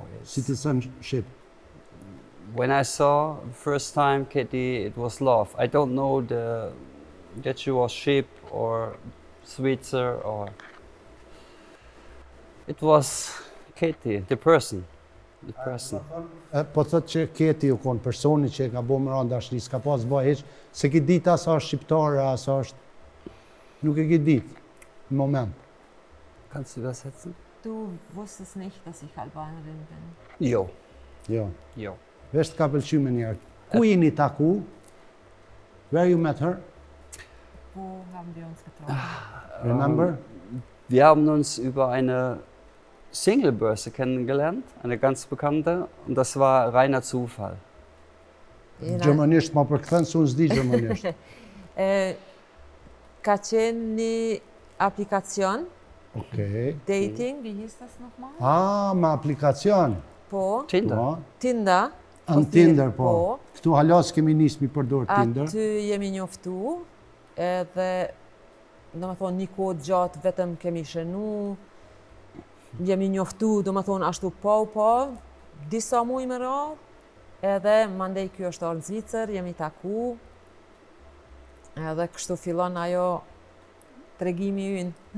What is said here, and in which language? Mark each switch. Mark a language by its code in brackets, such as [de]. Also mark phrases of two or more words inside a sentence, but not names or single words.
[en] citizenship? When I saw first time Katie, it was love. I don't know that she was sheep or Switzer or. It was Katie, the person. The person. [sq] Po thot që Keti u kon personi që ka bërë më dashuri, s'ka pas bëj hiç, se ki ditë sa është shqiptare, sa është. Nuk e ki ditë në moment. [de] Kannst du übersetzen? Du wusstest nicht, dass ich Albanerin bin. [sq] Jo. Jo. Jo. Vesh të ka pëlqyer më njëherë. Ku jeni taku? [en] Where you met her? [de] Wo haben wir uns getroffen? [en] Remember? [de] Wir haben uns über eine Singlebörse kennengelernt, eine ganz bekannte, und das war reiner Zufall. [sq] Gjermanisht ma përkthen se unë s'di gjermanisht. Ka qenë një aplikacion, Okej. [de] dating, wie hieß das nochmal? [sq] Ah, me aplikacion. Po, Tinder. Po. Tinder. Në Tinder, po. Këtu halas kemi nisë mi përdor Tinder. Aty jemi njoftu, edhe do më thonë një kohë gjatë vetëm kemi shënu, jemi njoftu, do më thonë ashtu po, disa muaj më radhë, edhe mandej kjo është orë në Zvicër, jemi taku, edhe kështu fillon ajo tregimi ynë.